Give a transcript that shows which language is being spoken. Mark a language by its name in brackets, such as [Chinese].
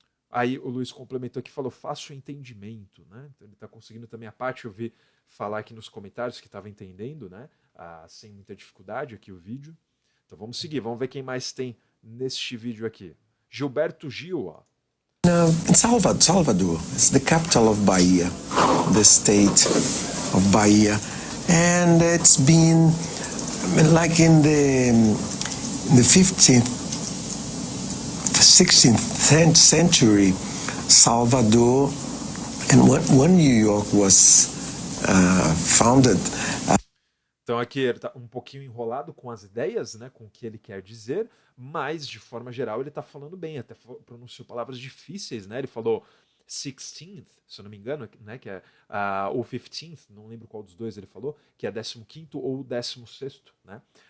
[Portuguese] Aí o Luiz complementou aqui, falou fácil entendimento, né? Então ele está conseguindo também. A parte eu vi falar aqui nos comentários que estava entendendo, né? Sem muita dificuldade aqui o vídeo. Então vamos seguir, vamos ver quem mais tem neste vídeo aqui. Gilberto Gil, ó. [English] In Salvador, it's the capital of Bahia, the state of Bahia, and it's been like in the 15th, 16th century, Salvador and when New York was founded. [Portuguese] Então aqui ele está um pouquinho enrolado com as ideias, né, com o que ele quer dizer, mas de forma geral ele está falando bem, até pronunciou palavras difíceis, né? Ele falou 16th, se eu não me engano, né, que é ou 15th, não lembro qual dos dois ele falou, que é 15º ou 16º, né?